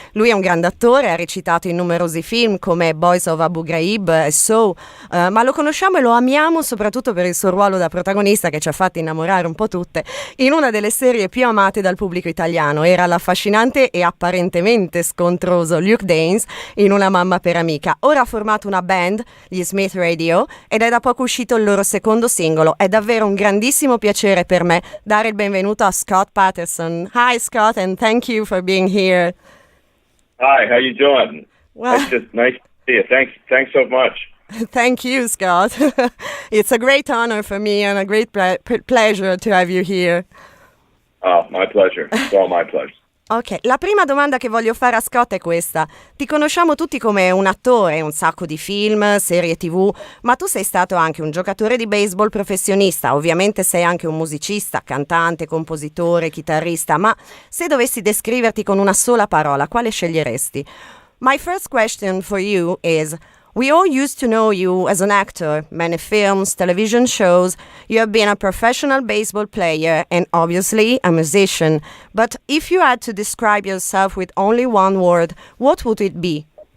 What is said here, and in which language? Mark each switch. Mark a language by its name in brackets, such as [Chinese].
[Italian] Lui è un grande attore, ha recitato in numerosi film come Boys of Abu Ghraib e So, ma lo conosciamo e lo amiamo soprattutto per il suo ruolo da protagonista che ci ha fatti innamorare un po' tutte in una delle serie più amate dal pubblico italiano. Era l'affascinante e apparentemente scontroso Luke Danes in Una mamma per Amica. Ora ha formato una band, gli SMITHRADIO, ed è da poco uscito il loro secondo singolo. È davvero un grandissimo piacere per me dare il benvenuto a Scott Patterson. [English] Hi Scott, and thank you for being here. Hi, how you doing? Well, It's just nice to see you. Thanks so much. Thank you, Scott. It's a great honor for me and a great pleasure to have you here. Oh, my pleasure. It's all my pleasure. [Italian] Ok, la prima domanda che voglio fare a Scott è questa. Ti conosciamo tutti come un attore, un sacco di film, serie TV, ma tu sei stato anche un giocatore di baseball professionista, ovviamente sei anche un musicista, cantante, compositore, chitarrista, ma se dovessi descriverti con una sola parola, quale sceglieresti? [English] My first question for you is, we all used to know you as an actor, many films, television shows. You have been a professional baseball player and obviously a musician. But if you had to describe yourself with only one word, what would it be?